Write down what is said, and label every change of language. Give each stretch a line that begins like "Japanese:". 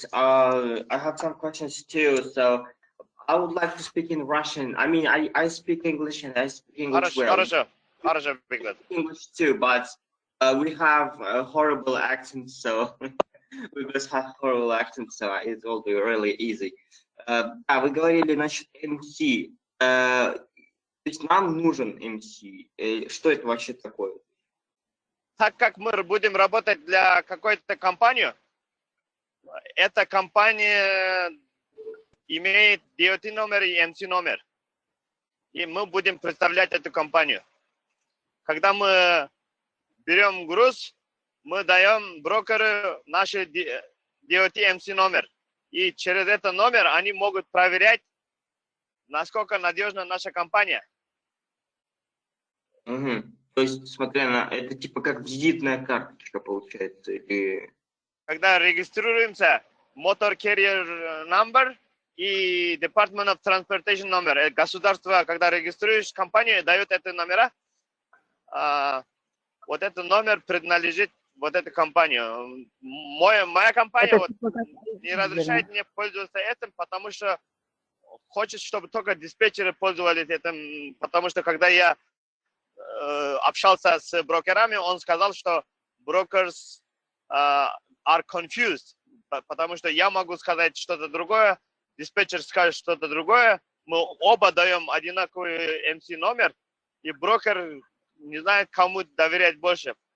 English: I have some questions too. So I would like to speak in Russian. I mean, I speak English and I speak English well.
Russian: Хорошо, Biglet.
English: English too, but we have horrible accents, so we just have horrible accents, so it will be really easy.
Russian: Вы говорили насчет MC. То есть нам нужен MC. Что это вообще такое? Так как мы будем работать для какой-то компании, эта компания имеет DOT номер и MC номер. И мы будем представлять эту компанию. Когда мы берем груз, мы даем брокеру наш DOT MC номер. И через этот номер они могут проверять, насколько надежна наша компания. Угу. То есть, смотря на это типа как визитная карточка получается, или... Когда регистрируемся, Motor Carrier Number и Department of Transportation номер. Государство, когда регистрируешь компанию, дает эти номера. Вот этот номер принадлежит вот этой компании. Моя компания вот не разрешает мне пользоваться этим, потому что хочет, чтобы только диспетчеры пользовались этим, потому что когда я общался с брокерами, он сказал, что
English: brokers are confused,
Russian: потому что я могу сказать что-то другое, диспетчер скажет что-то другое, мы оба даем одинаковый MC номер, и брокер не знает, кому доверять больше.